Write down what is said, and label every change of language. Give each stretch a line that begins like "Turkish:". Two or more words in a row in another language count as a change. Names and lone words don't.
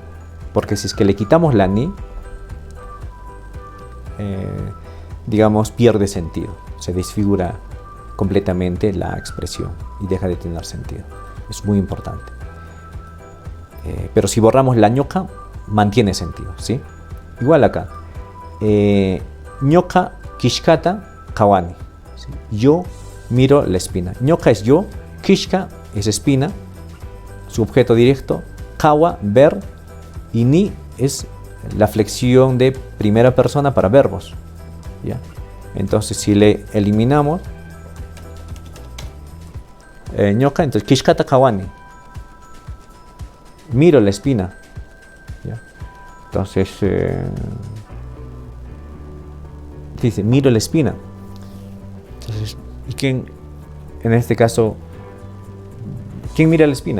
Spanish: Porque si es que le quitamos la ni, digamos, pierde sentido. Se desfigura completamente la expresión y deja de tener sentido. Es muy importante. Pero si borramos la ñoka, mantiene sentido, ¿sí? Igual acá.
Quechua: Ñoka kishkata kawani.
Spanish: ¿Sí? Yo miro la espina. Ñoka es yo, kishka es espina, su objeto directo, kawa, ver, y ni es la flexión de primera persona para verbos. ¿Ya? Entonces, si le eliminamos ñoka, entonces
Quechua: kishkata kawani.
Spanish: Miro la espina. ¿Ya? Entonces, dice, miro la espina. Entonces, ¿y quién, en este caso, quién mira la espina?